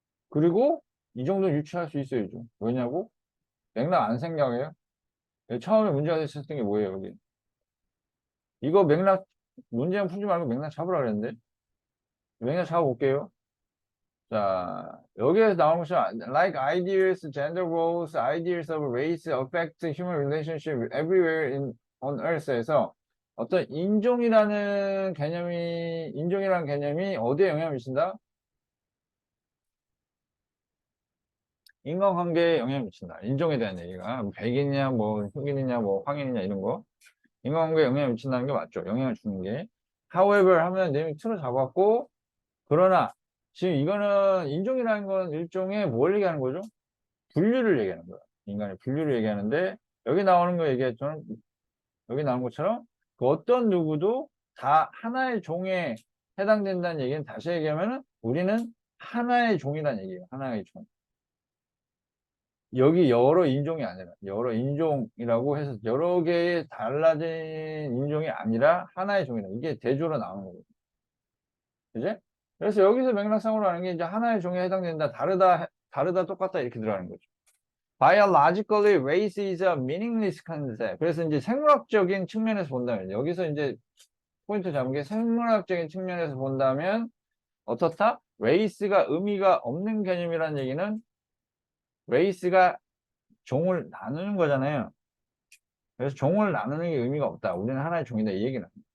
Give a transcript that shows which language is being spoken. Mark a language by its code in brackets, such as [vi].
[ko] 그리고 이 정도 유추할 수 있어요. 좀. 왜냐고? 맥락 안 생각해요? 처음에 문제가 됐었던 게 뭐예요, 여기? 이거 맥락, 문제만 풀지 말고 맥락 잡으라 그랬는데? 맥락 잡아볼게요. [en] 자, 여기에서 나오는 것처럼 like ideas, gender roles, ideas of race affect human relationship everywhere on earth에서 [ko] 어떤 인종이라는 개념이 어디에 영향을 미친다? 인간관계에 영향을 미친다. 인종에 대한 얘기가. 뭐 백인이냐, 뭐 흑인이냐, 뭐 황인이냐 이런 거. 인간관계에 영향을 미친다는 게 맞죠. 영향을 주는 게. However 하면 내용이 틀어 잡았고, 그러나 지금 이거는 인종이라는 건 일종의 뭘 얘기하는 거죠? 분류를 얘기하는 거야. 인간의 분류를 얘기하는데 여기 나오는 거 얘기했죠. 여기 나온 것처럼 그 어떤 누구도 다 하나의 종에 해당된다는 얘기는 다시 얘기하면은 우리는 하나의 종이라는 얘기예요. 하나의 종. 여기 여러 인종이 아니라 여러 인종이라고 해서 여러 개의 달라진 인종이 아니라 하나의 종이다. 이게 대조로 나오는 거거든요. 그지? 그래서 여기서 맥락상으로 하는 게 이제 하나의 종에 해당된다. 다르다, 똑같다 이렇게 들어가는 거죠. [en] Biologically, race is a meaningless concept. [ko] 그래서 이제 생물학적인 측면에서 본다면, 여기서 이제 포인트 잡은 게 생물학적인 측면에서 본다면, 어떻다? race가 의미가 없는 개념이라는 얘기는, race가 종을 나누는 거잖아요. 그래서 종을 나누는 게 의미가 없다. 우리는 하나의 종이다. 이 얘기는.